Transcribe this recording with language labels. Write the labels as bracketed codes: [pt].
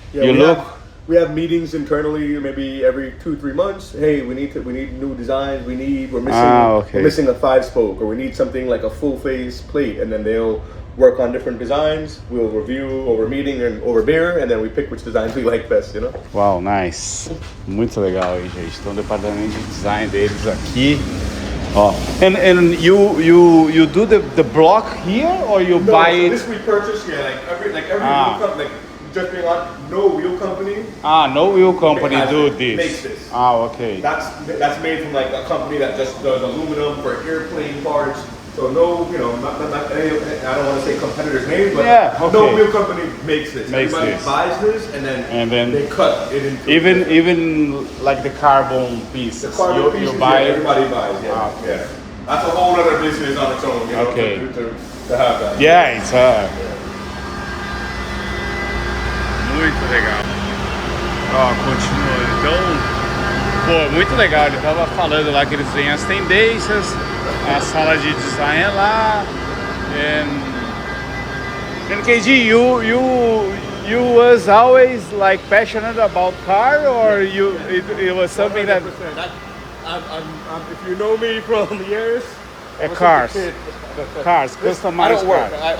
[en] Yeah, we have meetings internally, maybe every 2-3 months. Hey, we need new designs. We're missing a 5-spoke, or we need something like a full face plate, and then they'll work on different designs. We'll review over meeting and over beer, and then we pick which designs we like best, you know? Wow, nice. [pt] Muito legal aí, gente. Então, o departamento de design deles aqui. [en] And you do the block here, or you buy it? This we purchase, like every wheel company, just being on, no wheel company. No wheel company do this. Makes this. Okay. That's made from like a company that just does aluminum for airplane parts. So not I don't want to say competitors' names, but no wheel company makes this. Everybody buys this and then they cut it into even like the carbon piece. The carbon pieces, you buy it. Everybody buys. Yeah. That's a whole other business on its own. You know, to have that. Yeah, it's [pt] muito legal. Continua. Então, muito legal. Ele tava falando lá que eles veem as tendências, a sala de design é lá. [en] And KG, you was always like passionate about car, or it was something 100%. that. If you know me from the years, cars, customized. I don't work. Cars.